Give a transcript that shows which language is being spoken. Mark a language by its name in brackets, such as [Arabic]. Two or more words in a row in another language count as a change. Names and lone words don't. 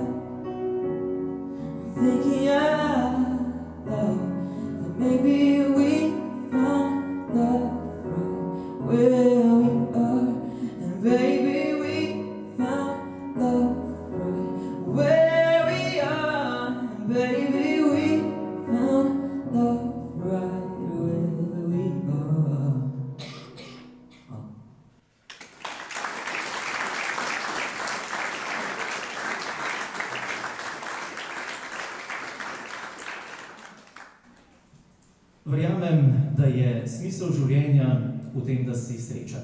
[English] I'm thinking out loud that maybe we found love right where we are. And baby, we found love right where we are. And baby, we found love right where we are. [Slovenian] Verjamem, da je smisel življenja v tem, da si srečen.